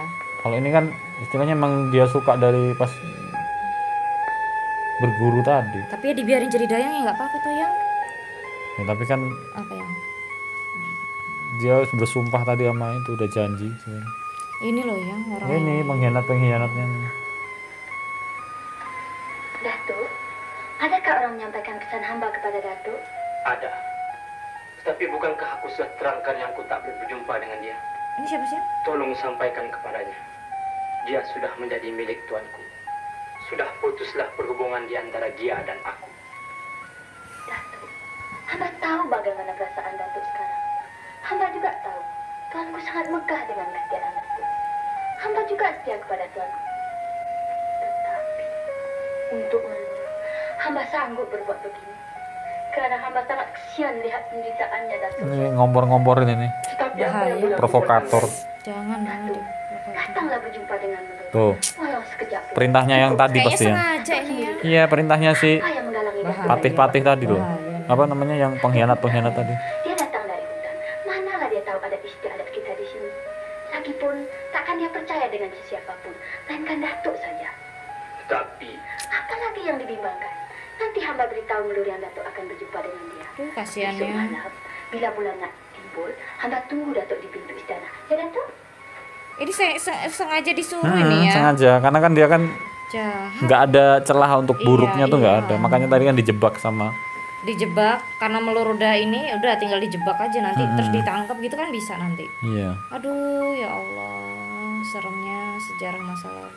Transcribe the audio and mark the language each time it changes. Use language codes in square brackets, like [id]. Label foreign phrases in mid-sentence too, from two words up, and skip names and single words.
[id] Kalau ini kan istilahnya emang dia suka dari pas berguru tadi. Tapi ya dibiarin jadi dayang ya nggak apa-apa tuh yang. Ya, tapi kan Apa yang? dia bersumpah tadi sama itu udah janji sebenarnya. Ini loh yang orang. Ini pengkhianatnya. [ms] Datuk, adakah orang menyampaikan kesan hamba kepada Datuk? Ada. Tapi bukankah aku sudah terangkan yang aku tak boleh berjumpa dengan dia? [id] Ini siapa sih? [ms] Tolong sampaikan kepadanya. Dia sudah menjadi milik tuanku. Sudah putuslah perhubungan di antara dia dan aku. Datuk, hamba tahu bagaimana perasaan Datuk sekarang. Hamba juga tahu tuanku sangat megah dengan kesetiaan Datuk. Hamba juga setia kepada tuanku. Tetapi untuk Melur, hamba sanggup berbuat begini. Karena hamba sangat kesian lihat penderitaannya, Datuk. [id] Ini ngompor-ngomporin ini. [ms] Tetapi apa yang boleh aku [id] Provokator. Jangan deh. [ms] datanglah berjumpa dengan menurut. [id] Tuh. [ms] Walau sekejap. [id] Perintahnya yang tadi Kayaknya pasti ya. sengaja ini ya. Iya, perintahnya si [ms] Apa yang menghalangi Datuk? [id] patih-patih tadi loh. Bahaya. Apa namanya yang pengkhianat-pengkhianat tadi? [ms] Dia datang dari hutan. Manalah dia tahu adat istiadat kita di sini. Lagipun takkan dia percaya dengan siapapun, melainkan Datuk saja. Tapi Apalagi yang dibimbangkan. Nanti hamba beritahu Melur yang Datuk akan berjumpa dengan dia. [id] Tuh kasihan [ms] Besok [id] ya. [ms] malam, bila bulan nak timbul, hamba tunggu Datuk di pintu istana. Ya Datuk? [id] Ini sengaja disuruh ini ya. Sengaja karena kan dia kan Jahat. nggak ada celah untuk buruknya Iya, tuh nggak iya. ada. Makanya tadi kan dijebak sama. Dijebak karena Melur udah ini udah tinggal dijebak aja nanti terus ditangkap gitu kan bisa nanti. Iya. Aduh [ar] يا الله, [id] seremnya sejarah masa lalu.